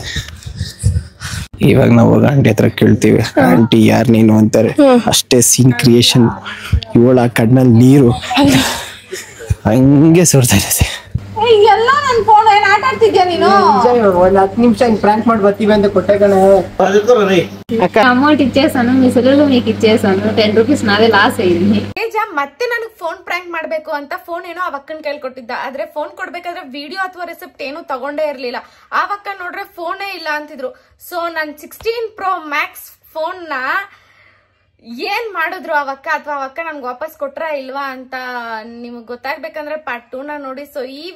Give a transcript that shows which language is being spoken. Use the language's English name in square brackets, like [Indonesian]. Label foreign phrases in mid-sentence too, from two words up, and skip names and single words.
[Kannada] ಇವಾಗ ನಾವು ಹೋಗಿ ಆಂಟಿ ಹತ್ರ ಕೇಳ್ತೀವಿ, ಆಂಟಿ ಯಾರು ನೀನು ಅಂತಾರೆ. ಅಷ್ಟೇ [English] scene creation. [Kannada] ಇವಳ ಕಣ್ಣಲ್ಲಿ ನೀರು ಹಂಗೆ ಸುರ್ತಾ ಇರುತ್ತೆ. ಎಲ್ಲ ನನ್ ಫೋನ್ ಏನ್ ಆಟ ಆಡ್ತಿದ್ಯಾ ನೀನು? ಒಂದ್ 10 ನಿಮಿಷ ಪ್ರಾಂಕ್ ಮಾಡಿ ಬರ್ತೀವಿ ಅಂತ ಕೊಟ್ಟೆ ಕಣೆ. [Telugu] అక్క అమౌంట్ ఇచ్చేసాను, మీ సెల్లులో మీకు ఇచ్చేసాను. 10 రూపీస్ నాదే లాస్ అయింది. [Kannada] ಮತ್ತೆ ನನಗೆ [English] phone prank [Kannada] ಮಾಡ್ಬೇಕು ಅಂತ ಫೋನ್ ಏನೋ ಅವಕ್ಕನ್ ಕೈಲಿ ಕೊಟ್ಟಿದ್ದ. ಆದ್ರೆ ಫೋನ್ ಕೊಡ್ಬೇಕಾದ್ರೆ ವಿಡಿಯೋ ಅಥವಾ ರೆಸಿಪ್ಟ್ ಏನು ತಗೊಂಡೇ ಇರ್ಲಿಲ್ಲ. ಆವಕ್ಕ ನೋಡ್ರೆ ಫೋನೇ ಇಲ್ಲ ಅಂತಿದ್ರು. ಸೊ ನನ್ 16 Pro Max ಫೋನ್ ನ ಏನ್ ಮಾಡಿದ್ರು ಅವಕ್ಕ, ಅಥವಾ ಅವಕ್ಕ ನನ್ಗೆ ವಾಪಸ್ ಕೊಟ್ರ ಇಲ್ವಾ ಅಂತ ನಿಮ್ಗೆ ಗೊತ್ತಾಗ್ಬೇಕಂದ್ರೆ ಪಾರ್ಟ್ 2 ನ ನೋಡಿ.